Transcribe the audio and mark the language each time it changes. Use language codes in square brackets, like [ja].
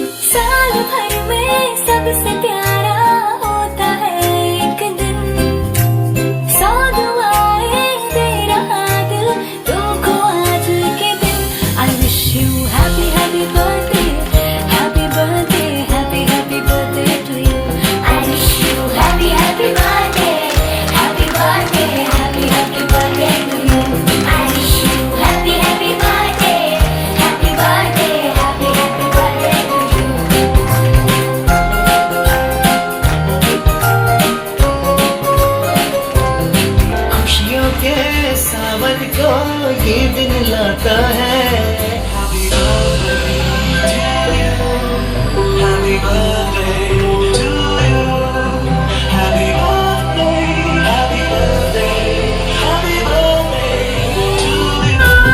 [hi] साल भर में सबसे प्यारा होता है एक दिन, 100 दुआएं दे रहा दिल तुमको आज के दिन। [en] I wish you happy happy birthday, happy birthday, happy happy birthday to you. I wish you happy happy birthday, happy birthday, happy happy birthday to you. I wish you happy happy birthday, happy birthday, happy happy birthday to you. [hi] खुशियों के सावन को ये दिन लाता है। [en] Happy birthday to you, happy birthday, happy birthday, happy birthday to you।